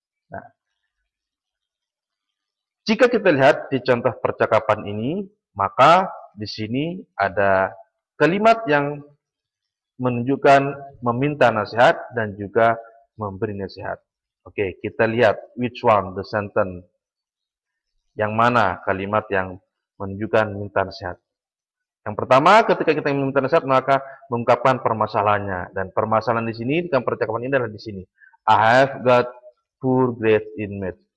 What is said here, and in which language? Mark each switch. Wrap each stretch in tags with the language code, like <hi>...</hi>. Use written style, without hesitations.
<id>Nah, jika kita lihat di contoh percakapan ini, maka di sini ada kalimat yang menunjukkan meminta nasihat dan juga memberi nasihat.</id> <en>Oke,</en> <id>kita lihat</id> <en>which one the sentence.</en> <id>Yang mana kalimat yang menunjukkan minta nasihat. Yang pertama, ketika kita meminta nasihat, maka mengungkapkan permasalahannya. Dan permasalahan di sini, di percakapan ini adalah di sini.</id> <en>I have got poor grades in math.</en>